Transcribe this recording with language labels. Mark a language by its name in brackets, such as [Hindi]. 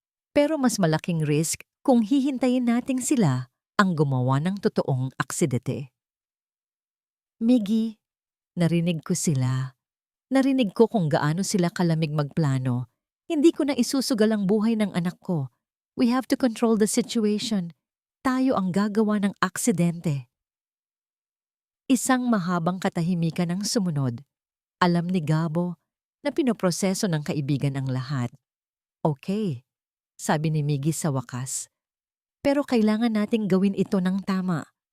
[Filipino] Pero mas malaking risk kung hihintayin nating sila ang gumawa ng totoong aksidente. Miggy, narinig ko sila. Narinig ko kung gaano sila kalamig magplano. Hindi ko na isusugal ang buhay ng anak ko. [English] We have to control the situation. [Filipino] Tayo ang gagawa ng aksidente. Isang mahabang katahimikan ang sumunod. Alam ni Gabo na pinoproseso ng kaibigan ang lahat. Okay, sabi ni Miggy sa wakas. Pero kailangan nating gawin ito ng tama.